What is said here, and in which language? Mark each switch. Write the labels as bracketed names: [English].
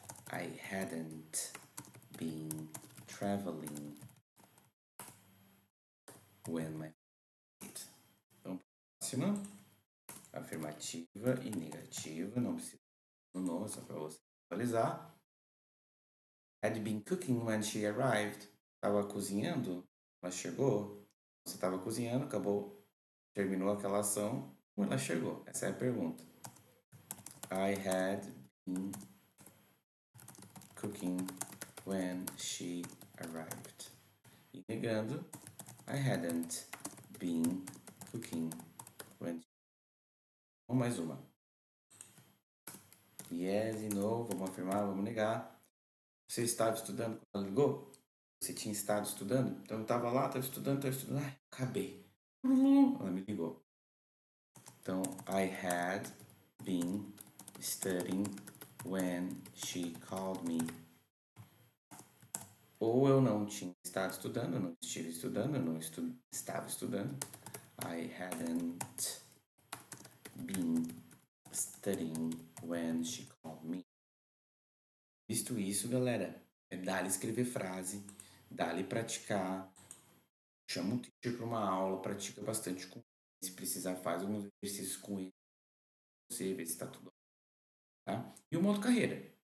[English] I hadn't been traveling when my father died. [Portuguese] Então, próxima. Afirmativa e negativa. Não precisa no só para você atualizar. [English] Had been cooking when she arrived. [Portuguese] Estava cozinhando, ela chegou. Você estava cozinhando, acabou, terminou aquela ação, ela chegou. Essa é a pergunta. [English] I had been cooking when she arrived. [Portuguese] E negando, [English] I hadn't been cooking when she... [Portuguese] Mais uma. Yes e no, vamos afirmar, vamos negar. Você estava estudando quando ela ligou? Você tinha estado estudando? Então eu estava lá, estava estudando. Acabei. Ela me ligou. [English] Então, I had been studying when she called me. [Portuguese] Ou eu não tinha estado estudando, eu não estive estudando, eu não estava estudando. [English] I hadn't been studying when she called me. [Portuguese] Visto isso, galera, é dá-lhe escrever frase, dá-lhe praticar, chama o teacher para uma aula, pratica bastante com ele. Se precisar, faz alguns exercícios com ele, você vê se está tudo bem, tá? E o modo carreira.